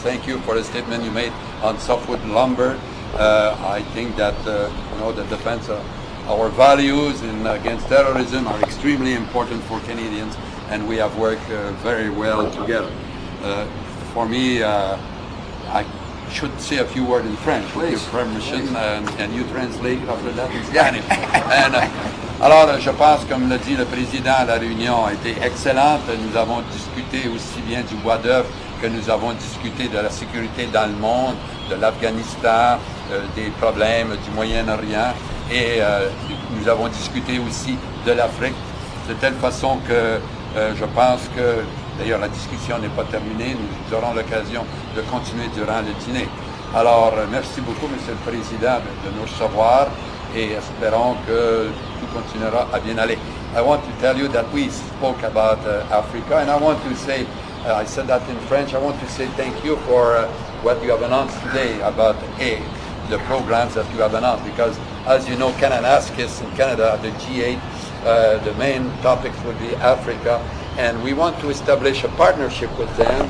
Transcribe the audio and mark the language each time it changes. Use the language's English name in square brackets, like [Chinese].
[English] Thank you for the statement you made on softwood lumber. I think that the defense of our values against terrorism are extremely important for Canadians, and we have worked very well together. For me, I should say a few words in French, with your permission, and you translate after that in Spanish. [French] Alors, je pense, comme l'a dit le Président, la réunion a été excellente. Nous avons discuté aussi bien du bois d'œuvre que nous avons discuté de la sécurité dans le monde, de l'Afghanistan, des problèmes du Moyen-Orient, et nous avons discuté aussi de l'Afrique, de telle façon que je pense que, d'ailleurs la discussion n'est pas terminée, nous aurons l'occasion de continuer durant le dîner. Alors, merci beaucoup, Monsieur le Président, de nous recevoir, et espérons que tout continuera à bien aller. [English] I want to tell you that we spoke about Africa, and I want to say, I said that in French, I want to say thank you for what you have announced today about the programs that you have announced, because as you know, Canada-ASCIS in Canada, the G8, the main topics would be Africa, and we want to establish a partnership with them.